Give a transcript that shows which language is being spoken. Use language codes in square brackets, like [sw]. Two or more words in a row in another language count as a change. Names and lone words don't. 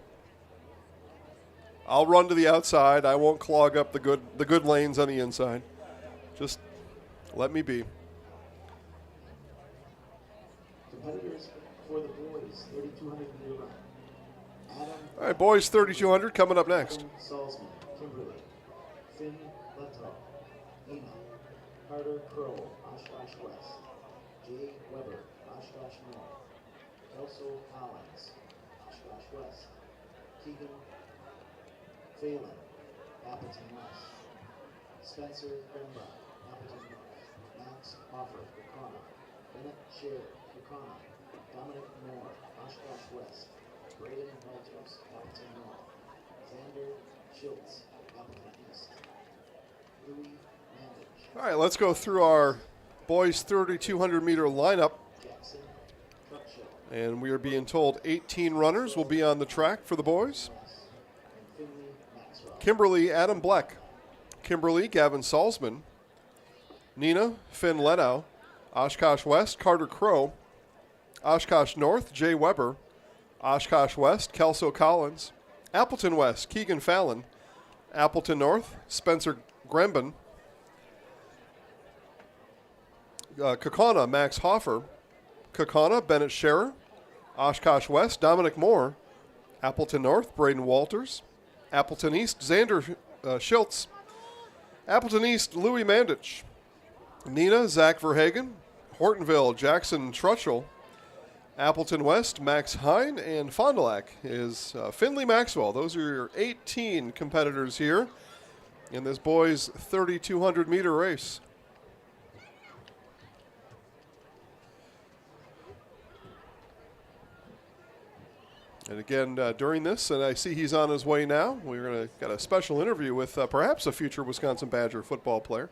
[en] I'll run to the outside. I won't clog up the good lanes on the inside. Just let me be. Competitors for the boys 3,200 meter run. Adam. All right, boys 3,200 coming up next. Salzman, Kimberly, Finn Leto, Ina, Carter Kroll, Oshkosh West, Jay Weber, Oshkosh North, Kelso Collins, Oshkosh West, Keegan Phelan, Appleton West, Spencer Bemba, Appleton North, Max Offer, Kaukauna, Bennett Sher, Kaukauna, Dominic Moore, Oshkosh West, Braden Walters, Appleton North, Xander Schultz, Appleton East, Louis Mandage. All right, let's go through our boys 3,200 meter lineup. Jackson Truckshow, And we are being told 18 runners will be on the track for the boys. Kimberly Adam Bleck, Kimberly Gavin Salzman, Nina Finn Lenow, Oshkosh West Carter Crow, Oshkosh North Jay Weber, Oshkosh West Kelso Collins, Appleton West Keegan Fallon, Appleton North Spencer Gremben, Kaukauna Max Hoffer, Kaukauna Bennett Scherer, Oshkosh West Dominic Moore, Appleton North Braden Walters, Appleton East Xander Schiltz, Appleton East Louis Mandich, Nina Zach Verhagen, Hortonville Jackson Trutchell, Appleton West Max Hine, and Fond du Lac is Finley Maxwell. Those are your 18 competitors here in this boys 3,200 meter race. And again, during this, and I see he's on his way now, we're going to get a special interview with perhaps a future Wisconsin Badger football player.